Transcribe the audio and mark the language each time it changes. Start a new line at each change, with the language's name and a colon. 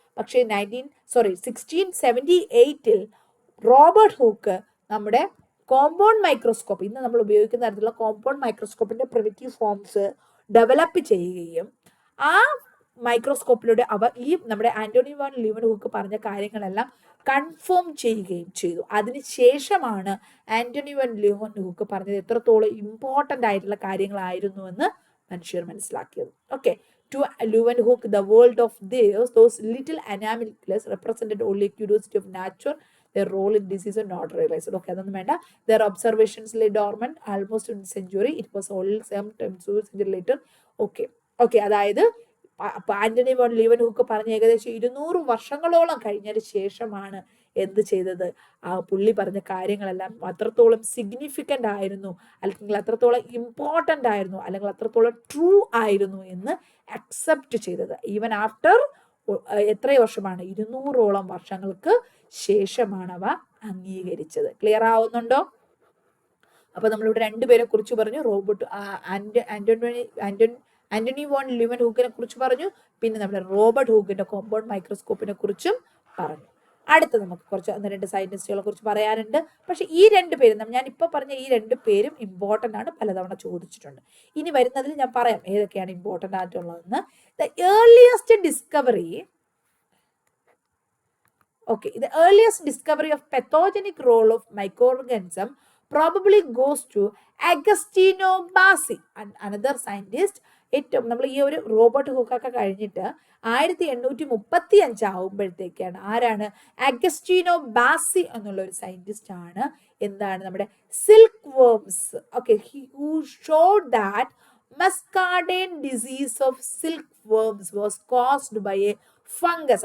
Malayalam: പക്ഷേ 1678 Robert hook നമ്മുടെ compound microscope, ഇന്ന് നമ്മൾ ഉപയോഗിക്കുന്ന തരത്തിലുള്ള കോമ്പൗണ്ട് മൈക്രോസ്കോപ്പിന്റെ പ്രിമിറ്റീവ് ഫോംസ് ഡെവലപ്പ് ചെയ്യുകയും ആ മൈക്രോസ്കോപ്പിലൂടെ ഈ നമ്മുടെ ആന്റണി വാൻ ല്യൂവൻഹുക്ക് പറഞ്ഞ കാര്യങ്ങളെല്ലാം കൺഫേം ചെയ്യുകയും ചെയ്തു. അതിനുശേഷമാണ് ആന്റണി വാൻ ല്യൂവൻഹുക്ക് പറഞ്ഞത് എത്രത്തോളം ഇമ്പോർട്ടൻ്റ് ആയിട്ടുള്ള കാര്യങ്ങളായിരുന്നുവെന്ന് മനുഷ്യർ മനസ്സിലാക്കിയത്.
English: Okay, to Leeuwenhoek, the world of those little animalcules represented only curiosity of nature. Their role in disease are not realized.
Malayalam: Okay, അതൊന്നും വേണ്ട.
English: Their observations lay dormant almost in a century. It was only some century later.
Malayalam: Okay, അതായത് Antony van ല്യൂവൻഹുക്ക് പറഞ്ഞ ഏകദേശം 200 വർഷങ്ങളോളം കഴിഞ്ഞതിന് ശേഷമാണ് എന്ത് ചെയ്തത്? ആ പുള്ളി പറഞ്ഞ കാര്യങ്ങളെല്ലാം അത്രത്തോളം സിഗ്നിഫിക്കൻ്റ് ആയിരുന്നു, അല്ലെങ്കിൽ അത്രത്തോളം ഇമ്പോർട്ടൻ്റ് ആയിരുന്നു, അല്ലെങ്കിൽ അത്രത്തോളം ട്രൂ ആയിരുന്നു എന്ന് അക്സെപ്റ്റ് ചെയ്തത്. ഈവൻ ആഫ്റ്റർ എത്ര വർഷമാണ്? 200ഓളം വർഷങ്ങൾക്ക് ശേഷമാണ് അവ അംഗീകരിച്ചത്. ക്ലിയർ ആവുന്നുണ്ടോ? അപ്പൊ നമ്മളിവിടെ 2 പേരെ കുറിച്ച് പറഞ്ഞു. ആന്റണി വാൻ ല്യൂവൻഹുക്കിനെ കുറിച്ച് പറഞ്ഞു, പിന്നെ നമ്മുടെ റോബർട്ട് ഹൂക്കിന്റെ കോമ്പൗണ്ട് മൈക്രോസ്കോപ്പിനെ കുറിച്ചും പറഞ്ഞു. അടുത്ത നമുക്ക് കുറച്ച് 2 സയന്റിസ്റ്റുകളെ കുറിച്ച് പറയാനുണ്ട്. പക്ഷെ ഈ 2 പേരും ഞാൻ ഇപ്പൊ പറഞ്ഞ ഈ 2 പേരും ഇമ്പോർട്ടൻ്റ് ആണ്, പലതവണ ചോദിച്ചിട്ടുണ്ട്. ഇനി വരുന്നതിൽ ഞാൻ പറയാം ഏതൊക്കെയാണ് important ആയിട്ടുള്ളതെന്ന്.
English: The earliest discovery the earliest discovery of pathogenic role of microorganism probably goes to Agostino Bassi and another scientist.
Malayalam: ഏറ്റവും നമ്മൾ ഈ ഒരു റോബർട്ട് ഹൂക്കൊക്കെ കഴിഞ്ഞിട്ട് 1835 ആവുമ്പോഴത്തേക്കാണ് ആരാണ്? അഗസ്റ്റീനോ ബാസി എന്നുള്ള ഒരു സയന്റിസ്റ്റ് ആണ് എന്താണ് നമ്മുടെ silk worms.
English: Who showed that muscardine disease of silk worms was caused by a fungus.